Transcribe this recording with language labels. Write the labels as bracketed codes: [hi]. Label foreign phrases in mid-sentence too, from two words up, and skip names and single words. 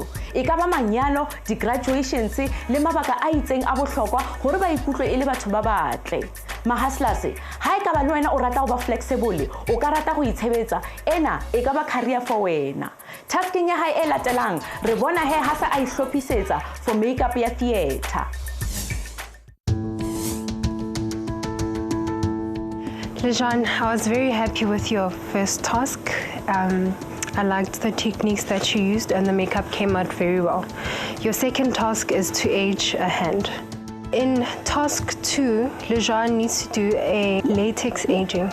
[st] E ka ba manyalo, di-graduations le mabaka a itseng a bohlokwa hore ba ikutlwe e le batho ba batle. Mahaslas, ha e ka ba le wena o rata ho ba flexible, o ka rata ho itshebetsa, ena e ka ba [en] career for [st] wena. Tasking ya hae e latelang, re bona he ha sa a ihlophisetsa [en] for makeup [st] ya theatre. [en] Lejean, I was very happy with your first task. I liked the techniques that you used and the makeup came out very well. Your second task is to age a hand. In task 2, Lejean needs to do a latex aging.